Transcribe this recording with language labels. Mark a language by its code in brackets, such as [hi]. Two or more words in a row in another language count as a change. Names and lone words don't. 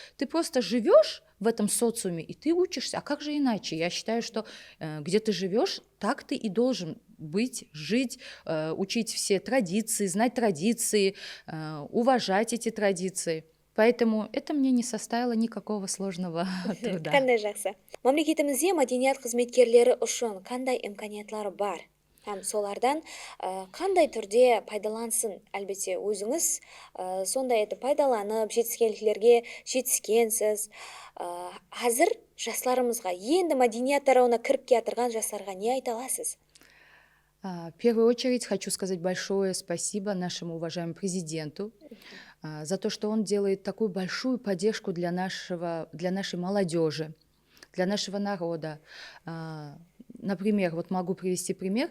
[ru] Ты просто живешь в этом социуме и ты учишься. А как же иначе? Я считаю, что где ты живешь, так ты и должен быть, жить, учить все традиции, знать традиции, уважать эти традиции. Поэтому это мне не составило никакого сложного труда. [kk] Қандай жақсы. Мемлекетімізде мәдениет қызметкерлері үшін қандай имканиятлары бар? Һәм солардан қандай түрде пайдалансын? Әлбетте, өзіңіз сондай етіп пайдаланып, жетіскендіктерге жетіскенсіз. Қазір жастарымызға, енді мәдениет тарауына кіріп келе жастарға не айта аласыз? [ru] В первую очередь хочу сказать большое спасибо нашему уважаемому президенту за то, что он делает такую большую поддержку для нашей молодежи, для нашего народа. Например, вот могу привести пример.